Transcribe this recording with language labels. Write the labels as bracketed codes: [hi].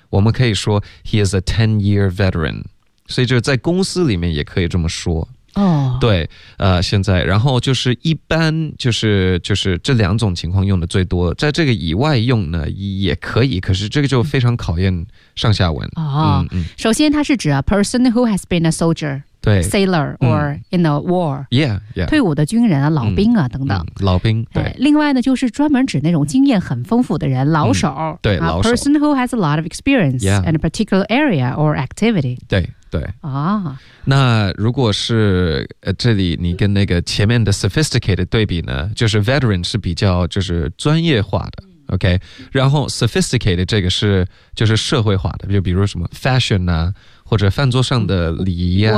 [zh] 我们可以说 [en] he is a 10-year veteran。 [zh] 所以就是在公司里面也可以这么说。对，现在，然后就是一般就是这两种情况用的最多，在这个以外用呢也可以，可是这个就非常考验上下文。首先它是指 [en] a person who has been a soldier， [zh] 对 [en] ，sailor or in a war， yeah， yeah， [zh] 退伍的军人啊，老兵啊等等，老兵。对，另外呢就是专门指那种经验很丰富的人，老手。对，老手。 [en] person who has a lot of experience、 yeah. in a particular area or activity。 [zh] 对。对啊，那如果是这里你跟那个前面的 sophisticated 对比呢，就是 veteran 是比较就是专业化的 OK， 然后 sophisticated 这个是就是社会化的，就比如什么 fashion 啊，或者饭桌上的礼仪啊，